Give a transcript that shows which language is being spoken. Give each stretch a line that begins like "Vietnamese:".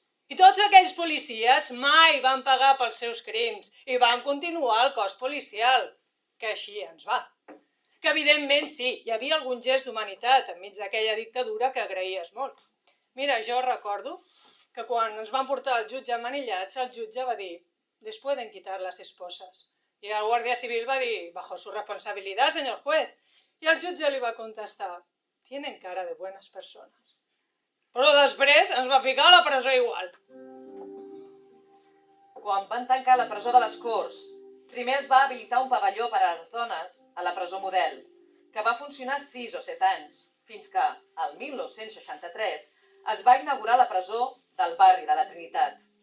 Catalan: I tots aquells policies mai van pagar pels seus crims i van continuar el cos policial, que així ens va. que evidentment sí, hi havia algun gest d'humanitat enmig d'aquella dictadura que agraïes molt. Mira, jo recordo que quan ens van portar al jutge manillats, el jutge va dir
Spanish: «les pueden quitar las esposas».
Catalan: I el guàrdia civil va dir
Spanish: «bajo su responsabilidad, señor juez».
Catalan: I el jutge li va contestar
Spanish: «tienen cara de buenas personas».
Catalan: Però després ens va ficar a la presó igual. Quan van tancar la presó de les Corts, primer es va habilitar un pavelló per a les dones a la presó Model, que va funcionar 6 o 7 anys, fins que, el 1963, es va inaugurar la presó del barri de la Trinitat.